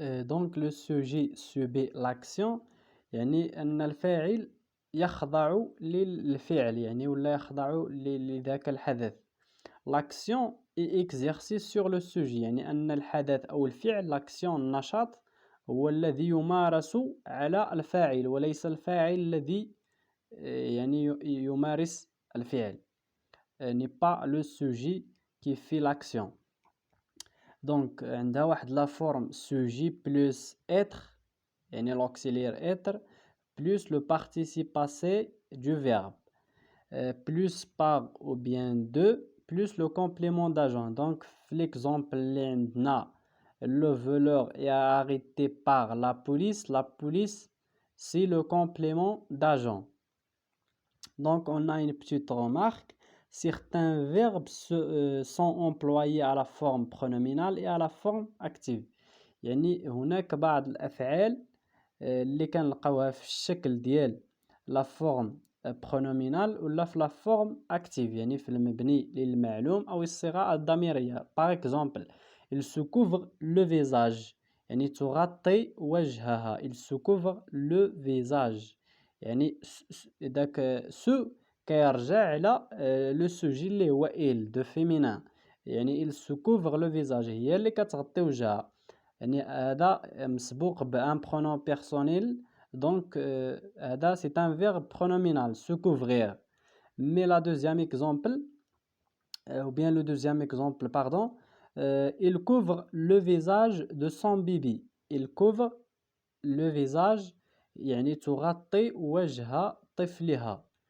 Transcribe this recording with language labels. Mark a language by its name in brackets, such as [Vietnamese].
[French] donc le sujet subit l'action [Arabic] يعني أن الفاعل يخضع للفعل يعني ولا يخضع لذاك الحدث. [French] l'action est exercée sur le sujet [Arabic] يعني أن الحدث أو الفعل l'action النشاط هو الذي يمارس على الفاعل وليس الفاعل الذي يعني يمارس الفعل. [French] n'est pas le sujet qui fait l'action. donc [Arabic] عندها واحد [French] لا فورم sujet plus être يعني l'auxiliaire être plus le participe passé du verbe plus par ou bien de plus le complément d'agent. donc في l'exemple اللي عندنا le voleur est arrêté par la police c'est le complément d'agent. donc on a une petite remarque. certains verbes sont employés à la forme pronominale et à la forme active. [Arabic] يعني هناك بعض الأفعال اللي كنلقاوها في الشكل ديال لا فورم [French] pronominal [Arabic] ولا في لا فورم active يعني في المبني للمعلوم أو الصيغة الضميرية. [French] par exemple il se couvre le visage [Arabic] يعني تغطي وجهها. [French] il se couvre le visage [Arabic] يعني داك سو كيرجع على لو سوجي اللي هو il de féminin يعني il se couvre le visage هي اللي كتغطي وجهها يعني هذا مسبوق بان pronom personnel. [French] donc هذا c'est un verbe pronominal se couvrir. mais la deuxième exemple ou bien le deuxième exemple pardon il couvre le visage de son bébé. il couvre le visage [Arabic] يعني تغطي وجه طفلها.